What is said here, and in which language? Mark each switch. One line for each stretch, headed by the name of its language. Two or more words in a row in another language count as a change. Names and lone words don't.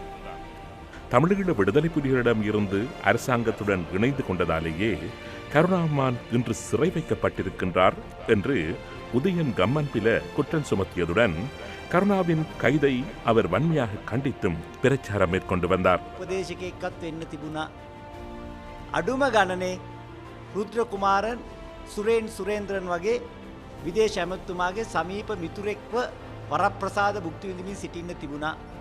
Tamil: தமிழீழ விடுதலை புலிகளிடம் இருந்து அரசாங்கத்துடன் இணைந்து கொண்டதாலேயே கருணாமான் இன்று சிறை வைக்கப்பட்டிருக்கின்றார் என்று உதயன் கம்மன்பில குற்றம் சுமத்தியதுடன் கருணாவின் கைதை அவர் வன்மையாக கண்டித்தும் பிரச்சாரம் மேற்கொண்டு வந்தார்.
Sinhala: උපදේශකයෙක්වත් වෙන්න තිබුණා. අඩුම ගණනේ රුද්‍රකුමාරන් සුරේන්ද්‍රන් වගේ විදේශ ඇමතුමාගේ සමීප මිතුරෙක්ව වරප්‍රසාද භුක්ති විඳිමින් සිටින්න තිබුණා.